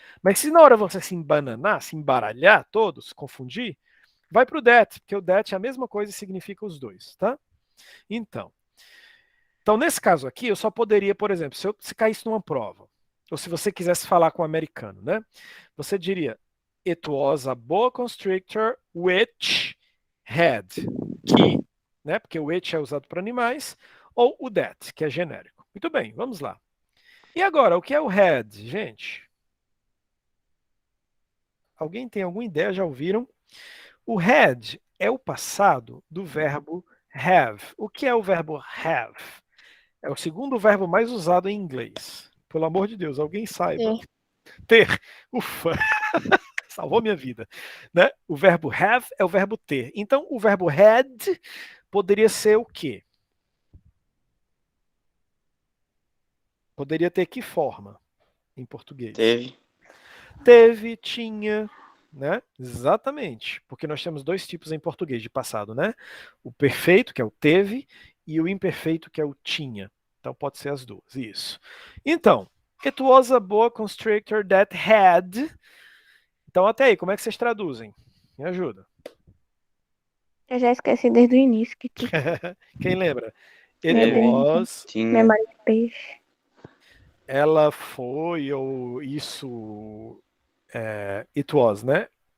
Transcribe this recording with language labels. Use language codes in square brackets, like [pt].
[pt] Mas se na hora você se embananar, se embaralhar todos, confundir, vai para o that, porque o that é a mesma coisa e significa os dois, tá? Então, nesse caso aqui, eu só poderia, por exemplo, se caísse numa prova, ou se você quisesse falar com um americano, né? Você diria, [en] it was a boa constrictor which had, [pt] que, né? Porque o which é usado para animais, ou o that, que é genérico. Muito bem, vamos lá. E agora, o que é o had, gente? Alguém tem alguma ideia? Já ouviram? O had é o passado do verbo have. O que é o verbo have? É o segundo verbo mais usado em inglês. Pelo amor de Deus, alguém saiba. Ter. Ufa, salvou minha vida. Né? O verbo have é o verbo ter. Então, o verbo had poderia ser o quê? Poderia ter que forma em português? Teve, tinha, né? Exatamente, porque nós temos dois tipos em português de passado, né? O perfeito, que é o teve, e o imperfeito, que é o tinha. Então pode ser as duas, isso. [en] Então, it was a boa constrictor that had. [pt] Então até aí, como é que vocês traduzem? Me ajuda. Eu já esqueci desde o início que Quem lembra? Meu [en] It [pt] Deus. [en] was, [pt] Tinha. memória de peixe. ela foi, ou isso, [en] it was, [pt] né?